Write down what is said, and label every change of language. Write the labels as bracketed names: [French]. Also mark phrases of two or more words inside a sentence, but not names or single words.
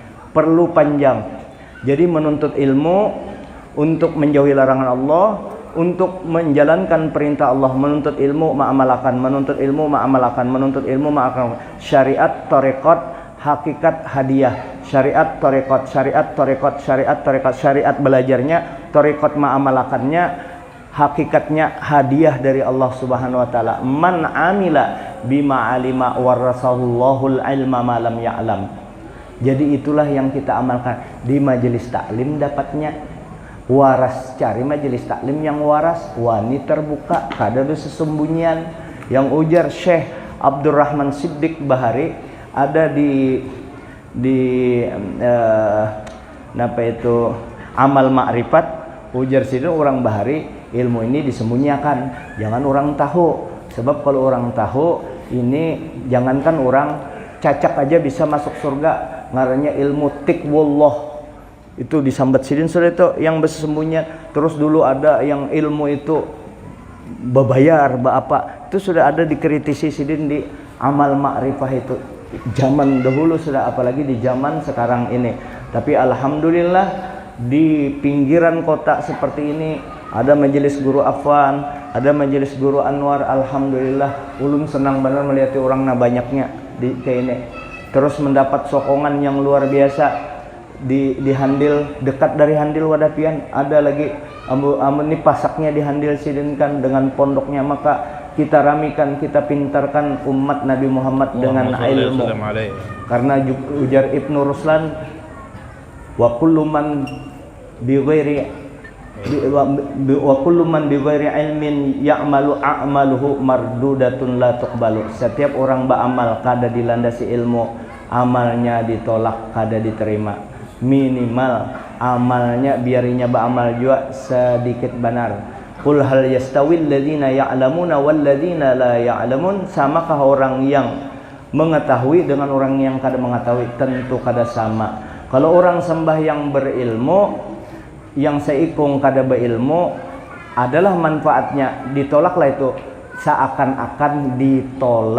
[Indonesian] Jadi menuntut ilmu untuk menjauhi larangan Allah, untuk menjalankan perintah Allah, menuntut ilmu ma'amalakan, menuntut ilmu ma'amalakan, menuntut ilmu ma'amalakan. Syariat, tarekat, hakikat, hadiah. Syariat, tarekat, syariat, tarekat, syariat, tarekat. Syariat belajarnya, tarekat ma'amalakannya, hakikatnya hadiah dari Allah [Arabic] سبحانه وتعالى. من عمل بما علم ورثه الله العلم ما لم يعلم. [Indonesian] Jadi itulah yang kita amalkan di majelis taklim. Dapatnya waras, cari majelis taklim yang waras, [Banjar] wani terbuka, kada ada sesembunyian. [Indonesian] Yang ujar Syekh Abdurrahman Siddiq Bahari ada di amal makrifat. Ujar situ orang Bahari, ilmu ini disembunyikan, jangan orang tahu. Sebab kalau orang tahu ini, jangankan orang cacak aja bisa masuk surga. [Banjar] Ngarannya ilmu tikwullah, itu disambat sidin sudah itu yang bersembunyi. [Indonesian] Terus dulu ada yang ilmu itu berbayar, apa itu sudah ada dikritisi sidin di amal makrifah itu zaman dahulu sudah, apalagi di zaman sekarang ini. Tapi alhamdulillah di pinggiran kota seperti ini ada majelis guru Afwan, ada majelis guru Anwar. Alhamdulillah ulun senang benar melihat orang banyaknya di kayak ini. Terus mendapat sokongan yang luar biasa di Handil, dekat dari Handil Wadapian ada lagi ini pasaknya di Handil sidinkan dengan pondoknya. Maka kita ramikan, kita pintarkan umat Nabi Muhammad dengan ilmu. Karena ujar Ibnu Ruslan, [Arabic] وكل من بغير علم يعمل أعماله مردودة لا تقبل. [Indonesian] Setiap orang beramal kada dilandasi ilmu, amalnya ditolak, kada diterima. minimal amalnya biarinya beramal juga sedikit benar. [Arabic] قل هل يستوي الذين يعلمون والذين لا يعلمون, [Indonesian] samakah orang yang mengetahui dengan orang yang kada mengetahui? Tentu kada sama. Kalau orang sembah yang berilmu, yang seikung kada berilmu, adalah manfaatnya ditolaklah itu seakan-akan ditolak.